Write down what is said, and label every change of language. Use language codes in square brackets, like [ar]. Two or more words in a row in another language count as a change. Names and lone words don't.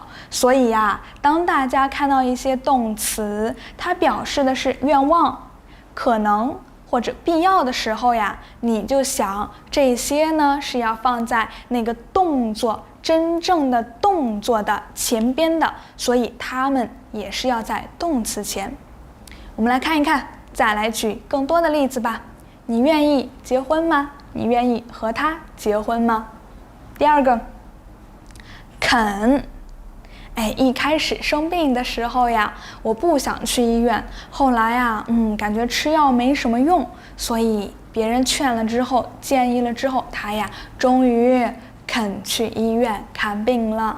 [zh] 所以呀，當大家看到一些動詞，它表示的是願望、可能或者必要的時候呀，你就想這些呢是要放在那個动作真正的動作的前邊的，所以它們也是要在動詞前。我们來看一看，再來舉更多的例子吧。你願意結婚嗎？你願意和他結婚嗎？第二個，肯， 一開始生病的時候呀，我不想去醫院，後來呀，感覺吃藥沒什麼用，所以別人勸了之後，建議了之後，他呀，終於肯去醫院看病了。